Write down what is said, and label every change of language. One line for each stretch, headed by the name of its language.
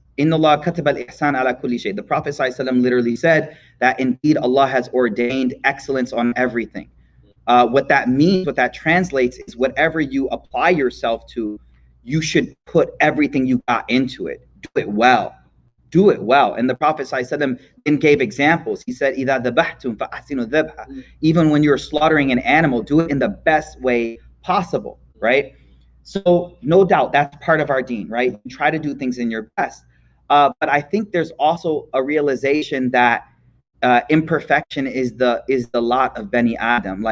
Arabic: Inna Allah kataba al-ihsan ala kulli shay.
English: The Prophet ﷺ literally said that indeed Allah has ordained excellence on everything. What that means, what that translates is whatever you apply yourself to, you should put everything you got into it. Do it well. Do it well. And the Prophet ﷺ then gave examples.
Arabic: He said, إِذَا ذَبَحْتُمْ فَأَحْسِنُوا الذَّبْحَ.
English: Even when you're slaughtering an animal, do it in the best way possible, right? So no doubt that's part of our deen, right? Try to do things in your best. But I think there's also a realization that imperfection is the lot of Bani Adam.